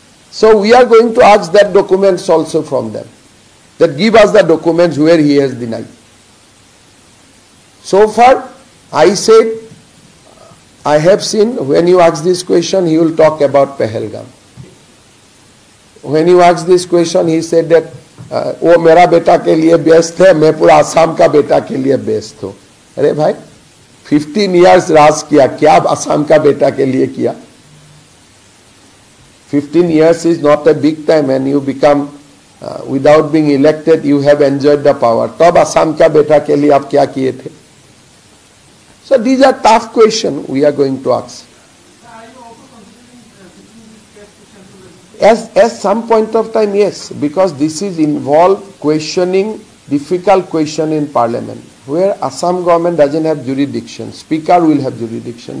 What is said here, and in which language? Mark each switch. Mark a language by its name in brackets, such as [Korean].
[English] So we are going to ask that documents also from them. That give us the documents where he has denied. So far, I said I have seen when you ask this question, he will talk about Pahalgam. When you ask this question, he said that [Hindi] वो मेरा बेटा के लिए best है, मैं पूरा आसाम का बेटा के लिए बेस्ट हूँ. अरे भाई [English] 15 years [Hindi] राज किया, क्या आसाम का बेटा के लिए किया? [English] 15 years is not a big time, and you become without being elected, you have enjoyed the power. [Hindi] तब आसाम का बेटा के लिए आप क्या किए थे? [English] So these are tough questions we are going to ask. At some point of time, yes, because this is involved questioning difficult question in Parliament, where Assam government doesn't have jurisdiction, Speaker will have jurisdiction.